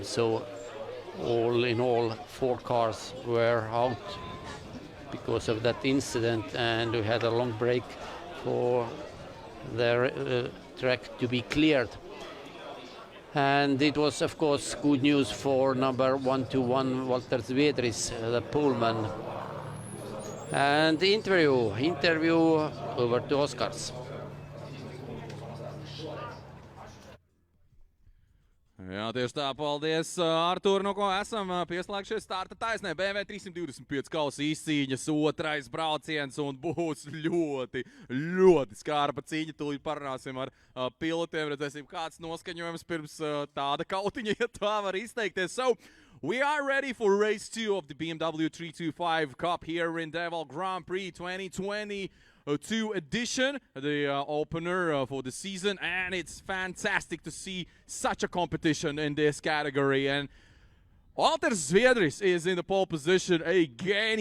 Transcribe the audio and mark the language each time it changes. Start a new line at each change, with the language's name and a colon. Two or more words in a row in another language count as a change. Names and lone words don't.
English: So all in all, 4 cars were out because of that incident, and we had a long break for the track to be cleared. And it was, of course, good news for number 121, Walter Zviedris, the poleman. And the interview over to Oskars.
Latvian: Jā, tieši tā, paldies, Artūr, no ko esam pieslēgšies starta taisnē. BMW 325 kausa izcīņas, otrais brauciens un būs ļoti skarba cīņa. Tūlīt parunāsim ar pilotiem, redzēsim, kāds noskaņojums pirms tāda kautiņa, ja tā var izteikties.
English: So, we are ready for race 2 of the BMW 325 Cup here in DeWALT Grand Prix 2022 edition, the opener for the season, and it's fantastic to see such a competition in this category. And Walter Zviedris is in the pole position again.